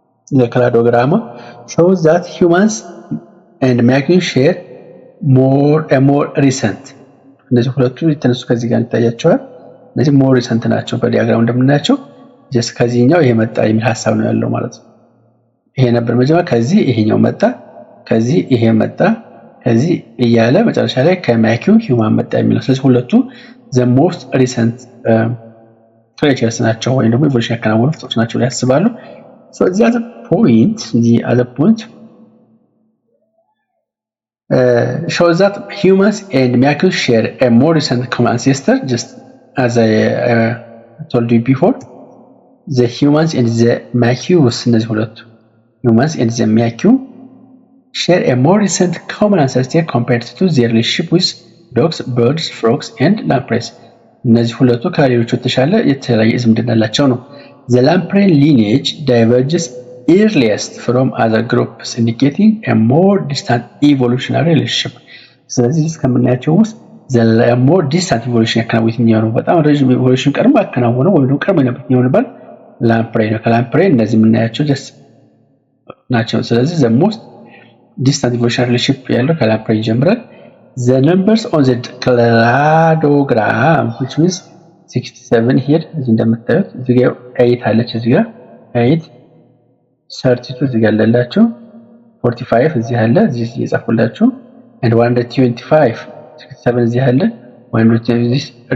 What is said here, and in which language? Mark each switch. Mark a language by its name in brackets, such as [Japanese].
[English] the cladograma shows that humans and macaques share more recent [Amharic] እነዚህ ሁለቱ የተነሱ ከዚህ ጋር ይታያቸዋል። እነዚህ [English] more recent [Amharic] ናቸው በዲያግራም እንደምናያቸው። ጀስት ከዚህኛው ይሄ መጣ የሚል ሐሳብ ነው ያለው ማለት ነው። ይሄ ነበር መጀመሪያ፣ ከዚህ ይሄኛው መጣ፣ ከዚህ ይሄ መጣ፣ ከዚህ እያለ መጨረሻ ላይ ከማኪው ሂውማን መጣ የሚለው። ስለዚህ ሁለቱ [English] the most recent creatures [Amharic] ናቸው ወይም ደግሞ ኢቮሉሽን ያከናወኑ ፍጥሮች ናቸው ላይ ያስባሉ። [English] so the other point shows that humans and macaques share a more recent common ancestor. Just as I told you before, the humans and the macaques [Amharic] እነዚህ ሁለቱ [English] humans and the macaques share a more recent common ancestor compared to their relationship with dogs, birds, frogs and lampreys. [Amharic] እነዚህ ሁለቱ ከሌሎቹ የተለያየ ዝምድና ያላቸው ነው። [English] The lamprey lineage diverges earliest from other groups, indicating a more distant evolutionary relationship. [Amharic] ስለዚህ እስከምናያቸው ውስጥ [English] the more distant evolution [Amharic] ያከናወኑት ነው። በጣም ረጅም evolution ቀድሞ ያከናወነው ወይም ቀድሞ የነበረው ነበር ላምፕሬ ነው። ከላምፕሬ እነዚህ የምናያቸው [English] just [Amharic] ናቸው። ስለዚህ [English] the most distant evolutionary relationship [Amharic] ያለው ከላምፕሬ ይጀምራል። [English] The numbers on the cladogram which means 67 here [Amharic] እዚህ እንደምታዩት እዚህ ጋር 8 አለች፣ እዚህ ጋር 8 32 እዚህ ጋር አለላችሁ፣ 45 እዚህ አለ፣ እዚህ እየጻፉላችሁ and 125 67 እዚህ አለ። 125